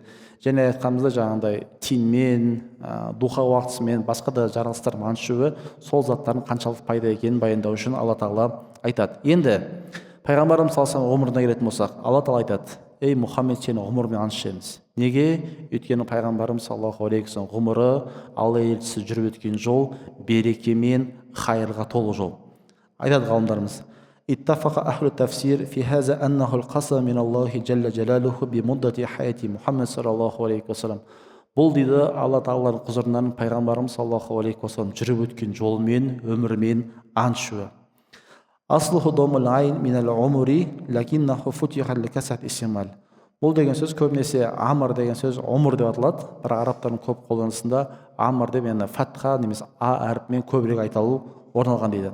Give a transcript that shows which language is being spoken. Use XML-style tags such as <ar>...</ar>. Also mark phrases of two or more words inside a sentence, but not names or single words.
<kk>Және айтқанымызда жаңағындай тиынмен, духа уақытысымен, басқа да жаратылыстармен ант ішуі сол заттардың қаншалықты пайда екенін баяндау үшін Алла тағала айтады. Енді пайғамбарымыз</kk> <ar>صلى الله عليه</ar> <kk>ғұмырына келетін болсақ, Алла тағала айтады, ей Мұхаммед, сені ғұмырмен ант ішеміз. Неге? Өйткені пайғамбарымыз</kk> <ar>صلى الله عليه وسلم</ar> <kk>ғұмыры Алла елшісі жүріп өткен жол береке мен хайырға толы жол. Айтады ғалымдарымыз,</kk> <ar>اتفق أهل التفسير في هذا أنه القسم من الله جل جلاله بمدة حياة محمد صلى الله عليه وسلم.</ar> <kk>Бұл дейді Алла тағаланың құзырынан пайғамбарымыз</kk> <ar>صلى الله عليه وسلم</ar> <kk>жүріп өткен жолмен, өмірмен ант ішуі.</kk> <ar>أصله ضم العين من العمر لكنه فتح لكثرة الاستعمال.</ar> <kk>Бұл деген сөз көбінесе амр деген сөз умр деп аталады, бірақ арабтардың көп қолданысында амр деп, яғни фатха немесе а әріпімен көбірек айтылу орын алған дейді.</kk>